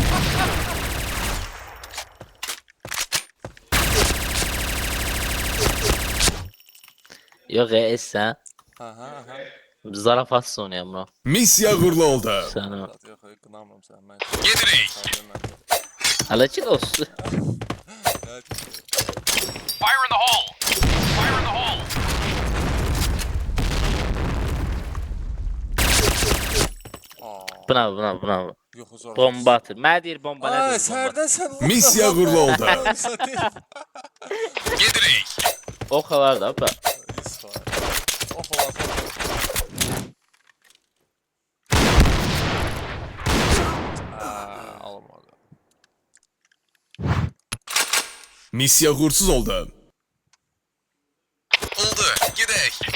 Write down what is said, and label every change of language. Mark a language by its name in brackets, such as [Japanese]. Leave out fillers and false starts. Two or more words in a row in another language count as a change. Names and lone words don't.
[Turkish] Yok sen. Aha. [Azerbaijani] Zarafat oynayam bro. Misya uğurlu oldu. Sen o. Yox, qınamıram sən. Mən Gedirik. Hala ki dostu. [English] Fire in the hole. Fire in the hole. [Azerbaijani] Buna. Yox, zor. Bomba atır. Mənə deyir bomba Ay, nədir bomba? sərdən sən. Misya uğurlu oldu. Gedirik. [Turkish] O kadar da bak. [Azerbaijani] Of olan. Almadı. Misya uğursuz oldu. Oldu, gedək.